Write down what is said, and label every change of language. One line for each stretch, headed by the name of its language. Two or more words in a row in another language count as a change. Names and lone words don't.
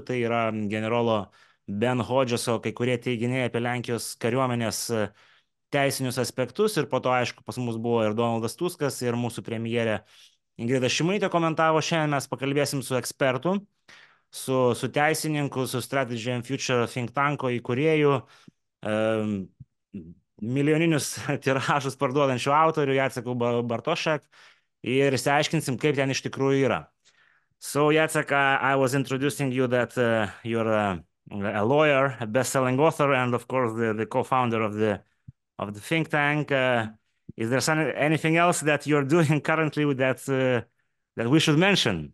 Lithuanian: Tai yra generolo Ben Hodžeso kai kurie teiginiai apie Lenkijos kariuomenės teisinius aspektus ir po to, aišku, pas mus buvo ir Donaldas Tuskas, ir mūsų premjerė Ingrida Šimonytė komentavo. Šiandien mes pakalbėsim su ekspertu, su teisininku, su Strategy and Future
English: think tanko
Lithuanian: įkūrėju, milijoninius tiražus parduodančių autorių Jaceku Bartosiak ir išsiaiškinsim, kaip ten iš tikrųjų yra.
English: So, Jacek, I was introducing you that you're a lawyer, a best-selling author, and of course the co-founder of the think tank. Is there anything else that you're doing currently with that we should mention?